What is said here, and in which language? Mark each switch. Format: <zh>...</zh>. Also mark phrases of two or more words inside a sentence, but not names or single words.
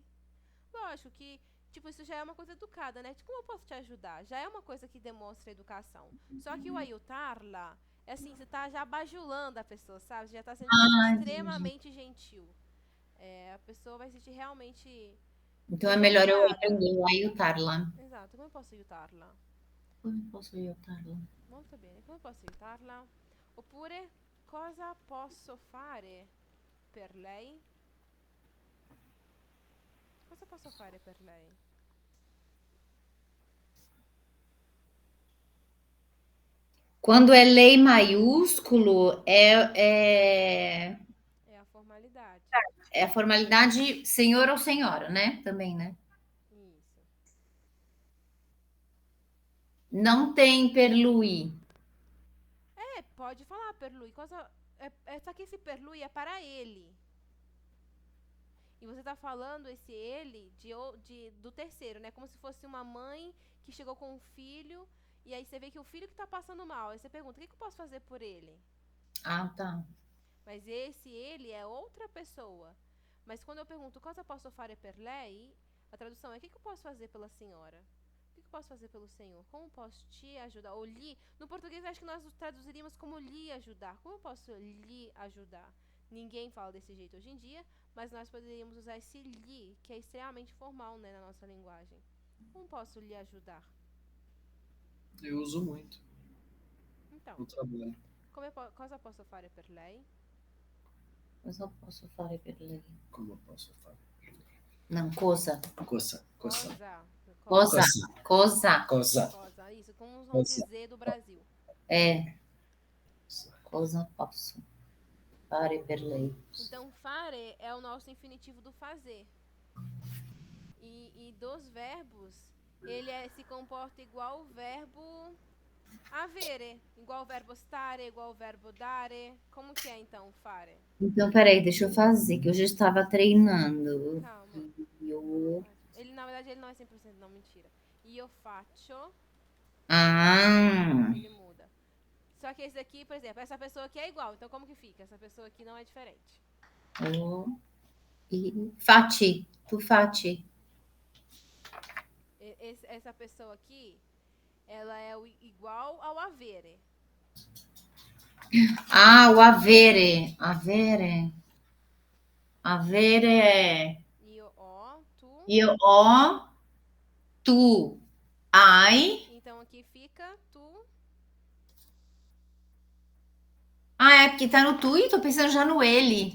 <pt>Lógico que, tipo, isso já é uma coisa educada, né? Como eu posso te ajudar? Já é uma coisa que demonstra educação. Só que o aiutar-la é assim, você tá já bajulando a pessoa, sabe? Você já tá sendo extremamente gentil. A pessoa vai se sentir realmente... Então é melhor eu aprender a aiutarla.</pt> <it>Esatto, come posso aiutarla? Come posso aiutarla? Molto bene, come posso aiutarla? Oppure, cosa posso fare per lei? Cosa posso fare per lei?</it> <pt>Quando é lei maiúsculo, é a formalidade. É a formalidade senhor ou senhora, né? Também, né? Isso. Não tem</pt> <it>per lui.</it> <pt>Pode falar</pt> <it>per lui.</it> <pt>Só que esse</pt> <it>per lui</it> <pt>é para ele. E você tá falando esse ele do terceiro, né? Como se fosse uma mãe que chegou com um filho e aí você vê que o filho que tá passando mal. Aí você pergunta, o que eu posso fazer por ele? Ah, tá. Mas esse ele é outra pessoa. Mas quando eu pergunto,</pt> <it>cosa posso fare per lei?</it> <pt>A tradução é, o que eu posso fazer pela senhora? O que eu posso fazer pelo senhor? Como posso te ajudar? Ou lhe... No português, acho que nós traduziríamos como lhe ajudar. Como eu posso lhe ajudar? Ninguém fala desse jeito hoje em dia, mas nós poderíamos usar esse lhe, que é extremamente formal, né, na nossa linguagem. Como posso lhe ajudar? Eu uso muito. Então, No trabalho.</pt> <it>cosa posso fare per lei? Cosa posso fare per lei?</it> <pt>Como eu posso falar? Não,</pt> <it>cosa. Coça. Cosa.</it> <pt>Isso, como vão dizer do Brasil.</pt> <it>Cosa posso fare per lei.</it> <pt>Então, fare é o nosso infinitivo do fazer. E dos verbos, ele se comporta igual o verbo avere, igual o verbo stare, igual o verbo dare. Como que é, então, fare? Então, peraí, deixa eu fazer, que eu já estava treinando. Calma. Ele, na verdade, ele não é 100%, não, mentira.</pt> <it>Io faccio</it> <pt>Ah, Ele muda. Só que esse aqui, por exemplo, essa pessoa aqui é igual. Então como que fica? Essa pessoa aqui não é diferente.</pt> <it>o e fati, tu fati.</it> <pt>Essa pessoa aqui, ela é igual ao avere. Ah, o</pt> <it>avere, avere, avere</it> <pt>é</pt> <it>Io ho, tu. io ho, tu hai.</it> <pt>Então aqui fica tu. Ah, é porque tá no tu e tô pensando já no ele.</pt>